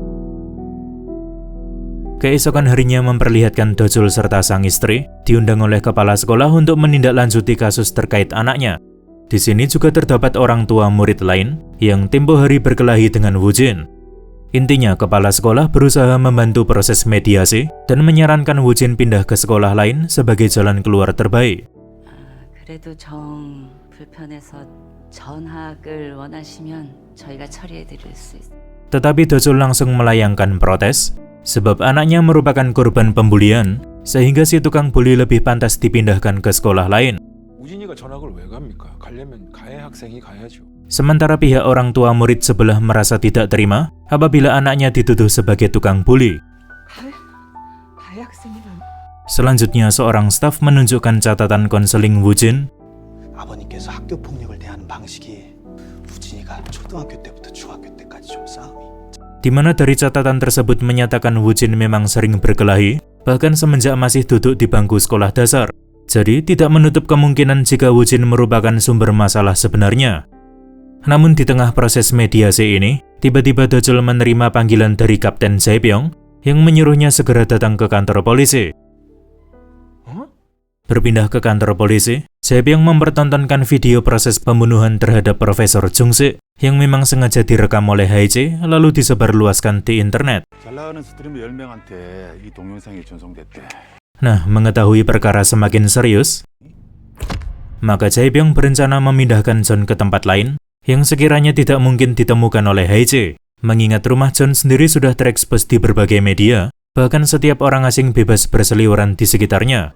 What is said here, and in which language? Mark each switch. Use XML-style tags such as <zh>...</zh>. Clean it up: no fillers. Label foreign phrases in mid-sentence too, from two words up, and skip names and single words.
<id>Keesokan harinya memperlihatkan Dojul serta sang istri diundang oleh kepala sekolah untuk menindaklanjuti kasus terkait anaknya. Di sini juga terdapat orang tua murid lain yang tempo hari berkelahi dengan Wujin. Intinya, kepala sekolah berusaha membantu proses mediasi dan menyarankan Wujin pindah ke sekolah lain sebagai jalan keluar terbaik.</id> <ko>그래도 정 불편해서 전학을 원하시면 저희가 처리해 드릴 수 있어요.</ko> <id>Tetapi Dojul langsung melayangkan protes sebab anaknya merupakan korban pembulian sehingga si tukang bully lebih pantas dipindahkan ke sekolah lain.</id> <ko>우진이가 전학을 왜 갑니까? 가려면 가해 학생이 가야죠.</ko> <id>Sementara pihak orang tua murid sebelah merasa tidak terima apabila anaknya dituduh sebagai tukang bully. Selanjutnya, seorang staf menunjukkan catatan konseling Wujin.</id> <ko>아버님께서 학교 폭력을 대하는 방식이 우진이가 초등학교 때부터 중학교 때까지 좀 싸움이.</ko> <id>Di mana dari catatan tersebut menyatakan Wujin memang sering berkelahi, bahkan semenjak masih duduk di bangku sekolah dasar. Jadi tidak menutup kemungkinan jika Wujin merupakan sumber masalah sebenarnya. Namun di tengah proses mediasi ini, tiba-tiba Dojul menerima panggilan dari Kapten Jae-byung yang menyuruhnya segera datang ke kantor polisi. Berpindah ke kantor polisi, Jae-byung mempertontonkan video proses pembunuhan terhadap Profesor Jung-sik yang memang sengaja direkam oleh Hae-jae lalu disebarluaskan di internet.</id> <ko>잘 나가는 스트리머 10명한테 이 동영상이 전송됐대.</ko> <id>Nah, mengetahui perkara semakin serius, maka Jae-byung berencana memindahkan John ke tempat lain yang sekiranya tidak mungkin ditemukan oleh Hae-jae. Mengingat rumah John sendiri sudah terekspos di berbagai media, bahkan setiap orang asing bebas berseliweran di sekitarnya.</id>